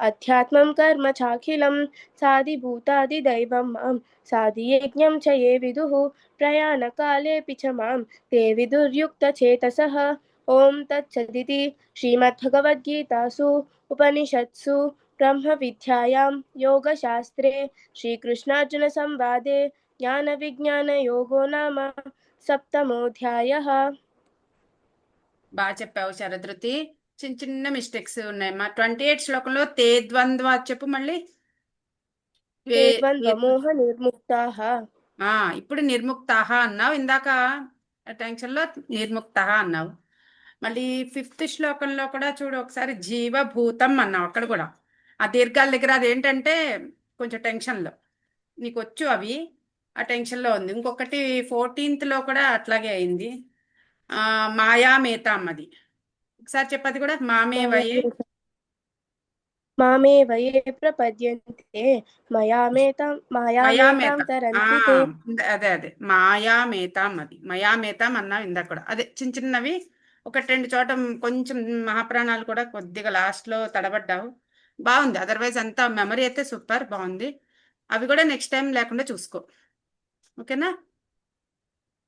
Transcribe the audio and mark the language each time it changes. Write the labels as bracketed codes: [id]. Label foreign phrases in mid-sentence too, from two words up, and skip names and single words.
[sa] अध्यात्मं कर्म चाखिलं साधिभूतादिदैवं मां साधियज्ञं च ये विदुः प्रयाणकालेऽपि च मां ते विदुर्युक्तचेतसः ॐ तत्सदिति श्रीमद्भगवद्गीतासु उपनिषत्सु ब्रह्मविद्यायां योगशास्त्रे श्रीकृष्णार्जुनसंवादे ज्ञानविज्ञानयोगो नाम सप्तमोऽध्यायः। [te] బాగా చెప్పావు శరధృతి. చిన్న చిన్న మిస్టేక్స్ ఉన్నాయి. మా 28 శ్లోకంలో [sa] తే ద్వంద్వ [te] చెప్పు మళ్ళీ. [sa] ते వే- వే- द्वन्द्वमोहनिर्मुक्ताः। [te] ఇప్పుడు నిర్ముక్తాహ అన్నావు, ఇందాక టెన్షన్లో నిర్ముక్తాహ అన్నావు. మళ్ళీ 5th శ్లోకంలో కూడా చూడు ఒకసారి జీవభూతం అన్నావు. అక్కడ కూడా ఆ దీర్ఘాల దగ్గర అదేంటంటే కొంచెం టెన్షన్లో నీకు వచ్చు అవి, ఆ టెన్షన్లో ఉంది. ఇంకొకటి 14th లో కూడా అట్లాగే అయింది. మాయామేతాం అది ఒకసారి చెప్పది కూడా [sa] మామే వయే मामेव ये प्रपद्यन्ते मायामेतां [te] మయామేత. ఆ [sa] तरन्ति ते। [te] అదే అదే మాయామేతాం, అది మయామేతాం అన్నావు ఇందాక కూడా. అదే చిన్న చిన్నవి ఒకటి రెండు చోట కొంచెం మహాప్రాణాలు కూడా కొద్దిగా లాస్ట్ లో తడబడ్డావు. బాగుంది, అదర్వైజ్ అంతా మెమరీ అయితే సూపర్ బాగుంది. అవి కూడా [en] next time [te] లేకుండా చూసుకో. ఓకేనా?